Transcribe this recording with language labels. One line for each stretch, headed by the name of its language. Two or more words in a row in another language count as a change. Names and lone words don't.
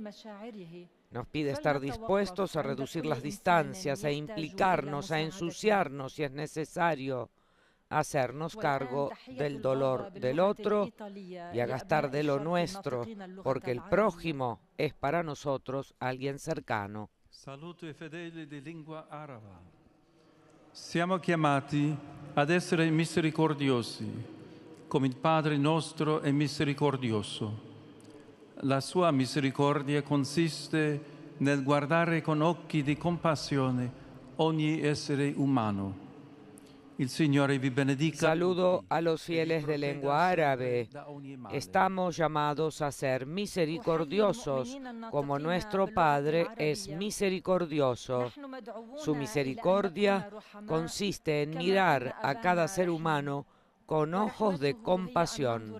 Spanish: Nos pide estar dispuestos a reducir las distancias, a implicarnos, a ensuciarnos si es necesario, a hacernos cargo del dolor del otro y a gastar de lo nuestro, porque el prójimo es para nosotros alguien cercano.
Italian: Saluto ai fedeli di lingua araba. Siamo chiamati ad essere misericordiosi, come il Padre nostro è misericordioso. La sua misericordia consiste nel guardare con occhi di compassione ogni essere umano.
Spanish: Saludo a los fieles de lengua árabe. Estamos llamados a ser misericordiosos, como nuestro Padre es misericordioso. Su misericordia consiste en mirar a cada ser humano con ojos de compasión.